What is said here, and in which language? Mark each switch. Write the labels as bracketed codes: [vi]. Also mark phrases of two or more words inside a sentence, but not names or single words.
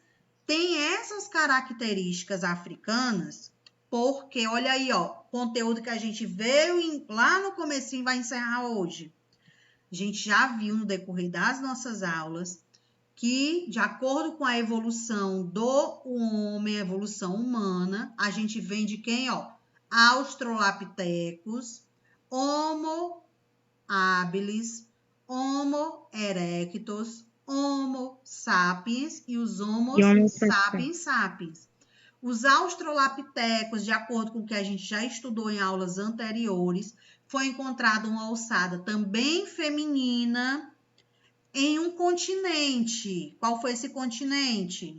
[pt] Tem essas características africanas, porque, olha aí, ó, conteúdo que a gente veio lá no comecinho vai encerrar hoje. A gente já viu no decorrer das nossas aulas que, de acordo com a evolução do homem, a evolução humana, a gente vem de quem, ó? Australopithecus, Homo habilis, Homo erectus, Homo sapiens e os Homo E Homo sapiens sapiens. Os australopithecus, de acordo com o que a gente já estudou em aulas anteriores, foi encontrada uma alçada também feminina em um continente. Qual foi esse continente?